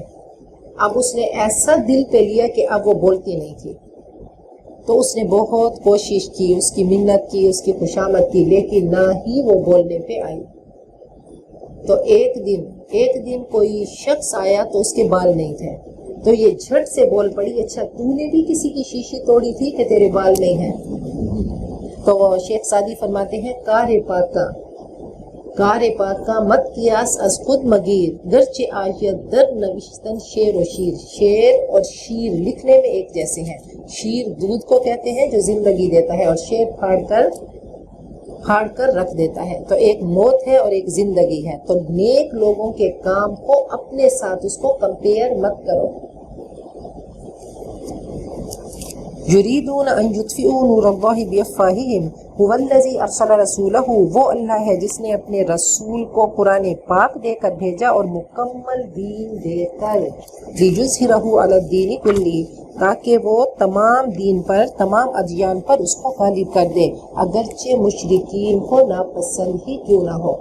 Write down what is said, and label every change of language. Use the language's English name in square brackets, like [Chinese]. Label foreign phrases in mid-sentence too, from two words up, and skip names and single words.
[Urdu] اب اس نے ایسا دل پہ لیا کہ اب وہ بولتی نہیں تھی، تو اس نے بہت کوشش کی، اس کی منت کی، اس کی خوشامد کی، لیکن نہ ہی وہ بولنے پہ آئی۔ تو ایک دن کوئی شخص آیا تو اس کے بال نہیں تھے، تو یہ جھٹ سے بول پڑی، اچھا تو نے بھی کسی کی شیشی توڑی تھی کہ تیرے بال نہیں ہیں؟ تو شیخ سعدی فرماتے ہیں [Persian] کار پاکا مت قیاس از خود مگیر، گرچہ آیت در نوشتن شیر و شیر، [Urdu] شیر اور شیر لکھنے میں ایک جیسے ہیں، شیر دودھ کو کہتے ہیں جو زندگی دیتا ہے، اور شیر پھاڑ کر رکھ دیتا ہے. تو ایک موت ہے اور ایک زندگی ہے. تو نیک لوگوں کے کام کو اپنے ساتھ اس کو کمپیئر مت کرو. [Arabic] یریدون ان یطفئوا نور اللہ بافواہہم هو الذی ارسل رسولہ، [Urdu] وہ اللہ ہے جس نے اپنے رسول کو قرآن پاک دے کر بھیجا اور مکمل دین دے کر، [Arabic] لیظہرہ علی الدین کلہ، [Urdu] تاکہ وہ تمام دین پر، تمام ادیان پر اس کو غالب کر دے، اگرچہ مشرکین کو ناپسند ہی کیوں نہ ہو.